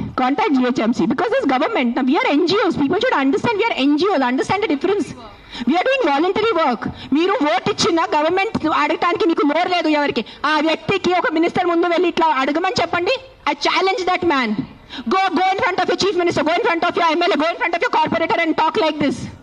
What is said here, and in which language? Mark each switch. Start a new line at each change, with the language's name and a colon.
English: Contact GHMC because it's government. Now we are NGOs. People should understand we are NGOs. Understand the difference. We are doing voluntary work.
Telugu: మీరు vote ఇచ్చిన government అడగటానికి మీకు నోరు లేదు ఎవరికి. ఆ వ్యక్తికి ఒక మినిస్టర్ ముందు వెళ్ళి ఇట్లా అడగమని చెప్పండి.
English: I challenge that man. Go in front of your chief minister. Go in front of your MLA. Go in front of your corporator and talk like this.